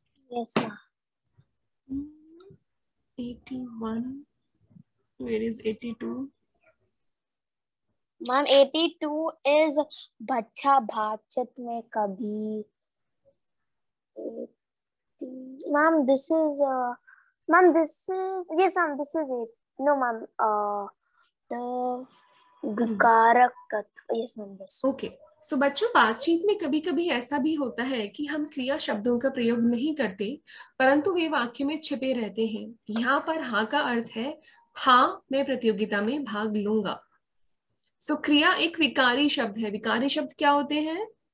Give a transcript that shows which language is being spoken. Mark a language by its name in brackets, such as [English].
[English] Yes, ma'am. 81. Where is 82? Ma'am, 82 is [Hindi] बच्चा बातचीत में कभी. [English] Ma'am, this is yes, ma'am, this is it. No, ma'am, the विकारक तत्व. Yes, ma'am, this. Okay. [Hindi] So बच्चों, बातचीत में कभी कभी ऐसा भी होता है कि हम क्रिया शब्दों का प्रयोग नहीं करते, परंतु वे वाक्य में छिपे रहते हैं. यहाँ पर हाँ का अर्थ है हाँ मैं प्रतियोगिता में भाग लूंगा. सो क्रिया एक विकारी शब्द है. विकारी शब्द क्या होते हैं?